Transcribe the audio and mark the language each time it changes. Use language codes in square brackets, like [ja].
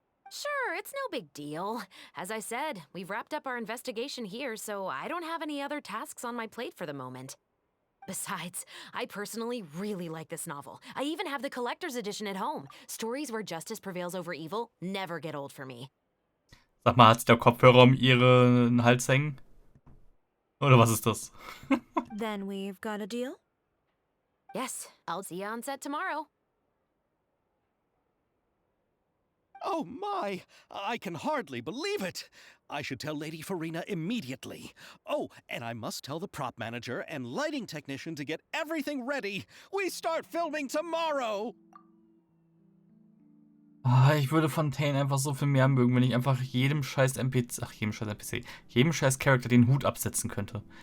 [en] Sure, it's no big deal. As I said, we've wrapped up our investigation here, so I don't have any other tasks on my plate for the moment. Besides, I personally really like this novel. I even have the collector's edition at home. Stories where justice prevails over evil never get old for me. [de] Sag mal, hat der Kopfhörer um ihren Hals hängen? Oder was ist das? [en] Then we've got a deal? Yes, I'll see you on set tomorrow. Oh my! I can hardly believe it! I should tell Lady Farina immediately. Oh, and I must tell the prop manager and lighting technician to get everything ready. We start filming tomorrow! [de] Ich würde Fontaine einfach so viel mehr mögen, wenn ich einfach jedem scheiß jedem scheiß Charakter den Hut absetzen könnte.